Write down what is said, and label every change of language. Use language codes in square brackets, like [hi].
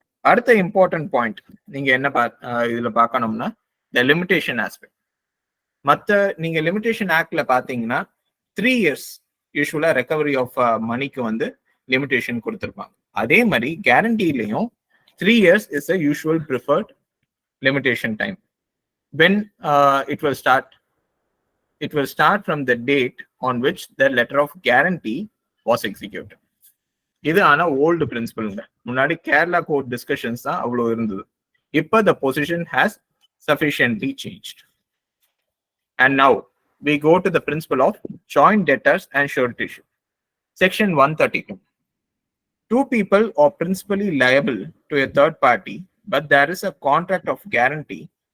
[ta] அடுத்த important point நீங்க என்ன இதுல பார்க்கணும்னா த லிமிடேஷன் ஆஸ்பெக்ட். மற்ற நீங்க லிமிடேஷன் ஆக்ட்ல பாத்தீங்கன்னா 3 years யூஸ்வலா ரெக்கவரி ஆஃப் மணிக்கு வந்து லிமிடேஷன் கொடுத்துருப்பாங்க. அதே மாதிரி கேரண்டிலையும் [en] 3 years is a usual preferred limitation time. when it will start from the date on which the letter of guarantee was executed. [ta] இது ஆனா ஓல்டு பிரின்சிபல்ங்க. முன்னாடி கேரளா கோர்ட் டிஸ்கஷன்ஸ் தான் அவ்வளவு இருந்தது. இப்ப [en] the position has sufficiently changed. And now we go to the principle of joint debtors and suretyship. Section 132. Two people are principally liable to a third party, but there is a contract of guarantee.